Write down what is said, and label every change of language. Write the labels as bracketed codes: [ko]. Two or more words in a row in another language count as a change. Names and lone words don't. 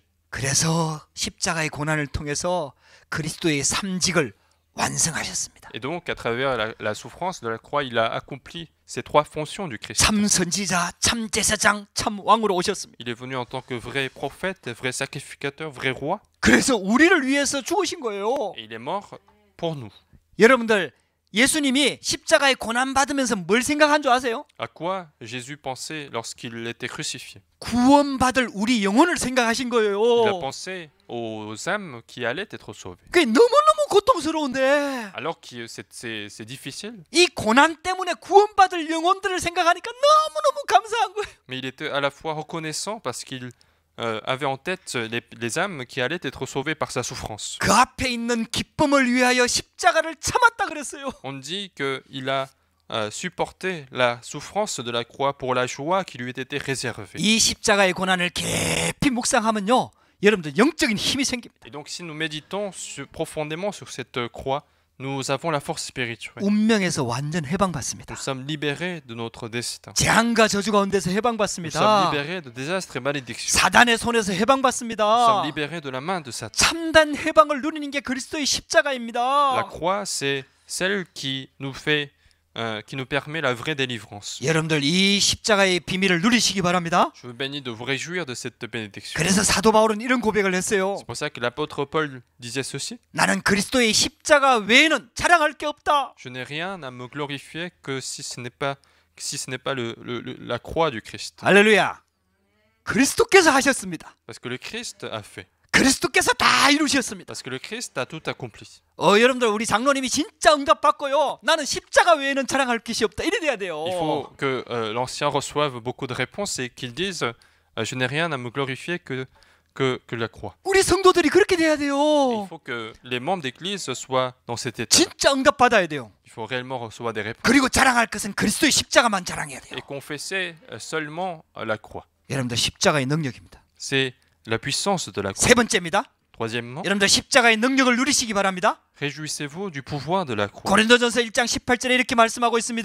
[ko] 그래서 십자가의 고난을 통해서 그리스도의 삼직을 완성하셨습니다. [fr] Et donc, à travers la souffrance de la croix, il a accompli ces trois fonctions du Christ. [ko] 참 선지자, 참 제사장, 참 왕으로 오셨습니다. [fr] Il est venu en tant que vrai prophète, vrai sacrificateur, vrai roi. [ko] 그래서 우리를 위해서 죽으신 거예요. [fr] Et il est mort pour nous. [ko] 여러분들, 예수님이 십자가의 고난 받으면서 뭘 생각한 줄 아세요? [fr] À quoi Jésus pensait lorsqu'il était crucifié? [ko] 구원받을 우리 영혼을 생각하신 [fr] Il a [ko] 거예요. [fr] pensé aux âmes qui allaient être sauvées. [ko] 그게 너무너무 고통스러운데 [fr] Alors que c'est difficile, [ko] 이 고난 때문에 구원받을 영혼들을 생각하니까 너무너무 감사한 거예요. [fr] mais il était à la fois reconnaissant parce qu'il avait en tête les âmes qui allaient être sauvées par sa souffrance. [ko] 그 앞에 있는 기쁨을 위하여 십자가를 참았다 그랬어요. [fr] On dit qu'il a supporté la souffrance de la croix pour la joie qui lui était réservée. [ko] 이 십자가의 고난을 깊이 묵상하면요, 여러분들 영적인 힘이 생깁니다. [fr] Et donc si nous méditons profondément sur cette croix, nous avons la force spirituelle. [ko] 운명에서 완전 해방받습니다. [fr] Nous sommes libérés de notre destin. [ko] 재앙과 저주 가운데서 [fr] Nous sommes [ko] 해방받습니다. [fr] libérés de désastres et malédictions. [ko] 사단의 손에서 [fr] Nous [ko] 해방받습니다. [fr] sommes libérés de la main de Satan. [ko] 참된 해방을 누리는 게 그리스도의 [fr] La [ko] 십자가입니다. [fr] croix, c'est celle qui nous permet la vraie délivrance. [ko] 여러분들 이 십자가의 비밀을 누리시기 바랍니다. [fr] Je vous bénis de vous réjouir de cette bénédiction. [ko] 그래서 사도 바울은 이런 고백을 했어요. [fr] C'est pour ça que l'apôtre Paul disait ceci. [ko] 나는 그리스도의 십자가 외에는 자랑할 게 없다. [fr] Je n'ai rien à me glorifier que si ce n'est pas la croix du Christ. [ko] 할렐루야. 그리스도께서 하셨습니다. [fr] Parce que le Christ a fait. [ko] 그리스도께서 다 이루셨습니다. [fr] Parce que le Christ a tout accompli. [ko] 여러분들 우리 장로님이 진짜 응답받고요. 나는 십자가 외에는 자랑할 것이 없다. 이래 돼야 돼요. [fr] Il faut que l'ancien reçoive beaucoup de réponses et qu'il dise je n'ai rien à me glorifier que la croix. [ko] 우리 성도들이 그렇게 돼야 [fr] Il [ko] 돼요. [fr] faut que les membres d'église soient dans cet état. [ko] 진짜 응답받아야 돼요. [fr] Il faut réellement recevoir des réponses [ko] 그리고 자랑할 것은 그리스도의 십자가만 자랑해야 돼요. [fr] et confesser seulement la croix. [ko] 여러분들 십자가의 능력입니다. [fr] C'est la puissance de la croix. [ko] 세 번째입니다. [fr] Troisièmement, [ko] 여러분들 십자가의 능력을 누리시기 바랍니다. [fr] réjouissez-vous du pouvoir de la croix. [ko] 고린도전서 1장 18절에 이렇게 말씀하고 있습니다.